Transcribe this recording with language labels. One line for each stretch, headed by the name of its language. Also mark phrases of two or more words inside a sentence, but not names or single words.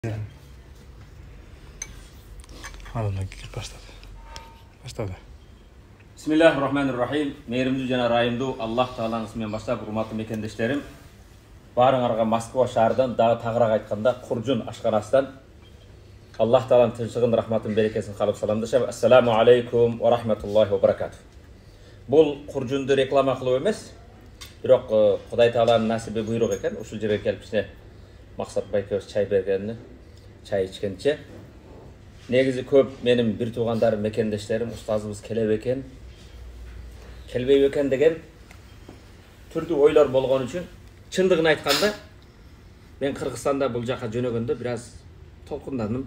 Turkish: Anından başladı.
Arabic: Bismillahirrahmanirrahim.
Kyrgyz: Mehrimdүү жана ырайымдуу Аллах Тааланын исминен баштап, урматтуу мекендештерим, баарыңарга Москва шаарынан, дагы тагыраак айтканда Куржун ашканасынан Аллах Тааланын тынчтыгын, рахматын, берекесин каалап саламдашам.
Arabic: السلام عليكم ورحمة الله وبركاته.
Kyrgyz: Бул Куржунду реклама кылуу эмес, бирок Кудай Тааланын насиби буйрук экен. Ушул жерге келип кичине Максат байкебиз чай бергенini, чай ичкенче. Негизи көп менин бир туугандарым, мекендештерим, устазыбыз келебей экен деген түрдүү ойлор болгон үчүн, чындыгын айтканда, мен Кыргызстанда бул жака жөнөгөндө бир аз толкундандым.